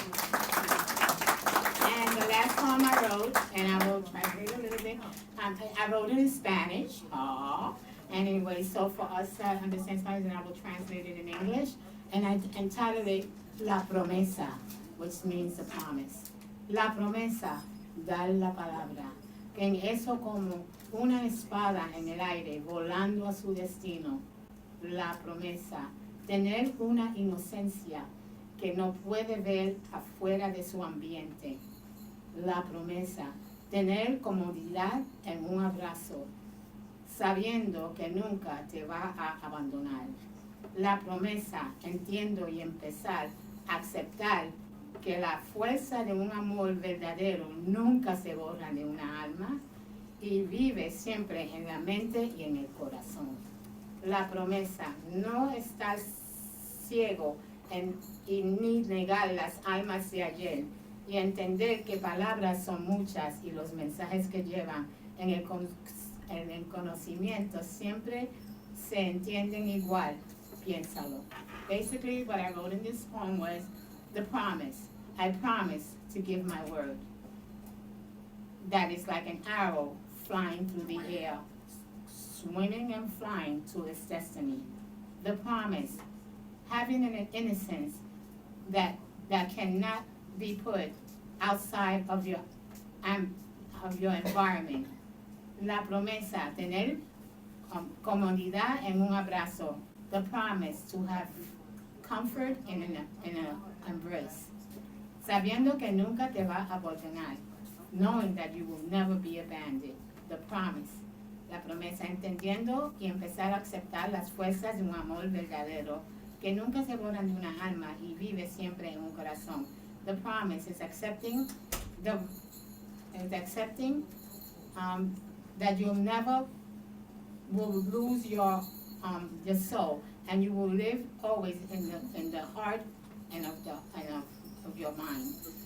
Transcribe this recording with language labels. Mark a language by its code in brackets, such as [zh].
[en] And the last poem I wrote, and I will translate a little bit, I wrote it in Spanish. Anyway, so for us to understand Spanish, and I will translate it in English, and I entitled it La Promesa, which means the promise. [es] La promesa, dar la palabra, que en eso como una espada en el aire, volando a su destino. La promesa, tener una inocencia que no puede ver afuera de su ambiente. La promesa, tener comodidad en un abrazo, sabiendo que nunca te va a abandonar. La promesa, entiendo y empezar a aceptar que la fuerza de un amor verdadero nunca se borra de una alma y vive siempre en la mente y en el corazón. La promesa, no estar ciego y ni negar las almas de ayer y entender que palabras son muchas y los mensajes que llevan en el conocimiento siempre se entienden igual. Piénsalo. [en] Basically, what I wrote in this poem was the promise. I promise to give my word. That is like an arrow flying through the air, swimming and flying to its destiny. The promise, having an innocence that cannot be put outside of your environment. [es] La promesa, tener comodidad en un abrazo. [en] The promise to have comfort in an embrace. [es] Sabiendo que nunca te va a abandonar. [en] Knowing that you will never be abandoned. The promise. [es] La promesa, entendiendo y empezar a aceptar las fuerzas de un amor verdadero que nunca se borran de una alma y vive siempre en un corazón. [en] The promise is accepting that you'll never will lose your soul, and you will live always in the heart and of your mind.